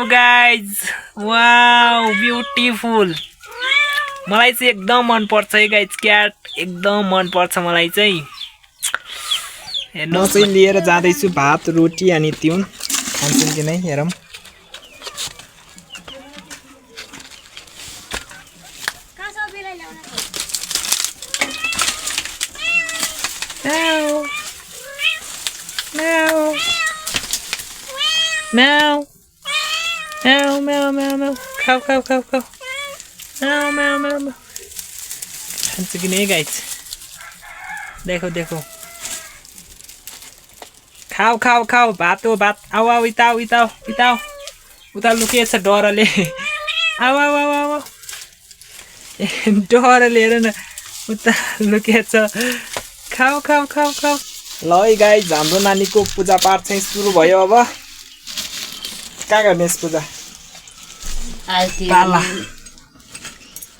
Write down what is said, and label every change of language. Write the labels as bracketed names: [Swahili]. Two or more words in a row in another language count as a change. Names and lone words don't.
[English] guys wow beautiful [Nepali] मलाई चाहिँ एकदम मन पर्छ है [English] guys cat [Nepali] एकदम मन पर्छ मलाई चाहिँ हेर्नुहोस् म चाहिँ लिएर जाँदैछु भात रोटी अनि तिउन खान्छौँ कि नै हेरौँ Meow. Meow, meow, meow, meow. [Hindi] खाओ, खाओ, खाओ, खाओ. Meow, meow, meow, meow. [Nepali] खान्छ [Hindi] कि नहीं [Nepali] गाइस [Hindi] देखो देखो खाओ खाओ खाओ [Nepali] भात हो भात आऊ आऊ इताऊ इताऊ इताऊ उता लुकेछ डरले आऊ आऊ आऊ आऊ डरले हेर न उता लुकेछ [Hindi] खाओ खाओ खाओ खाओ [Nepali] ल है गाइस हाम्रो नानीको पूजा पाठ चाहिँ सुरु भयो अब कहाँ गर्ने पूजा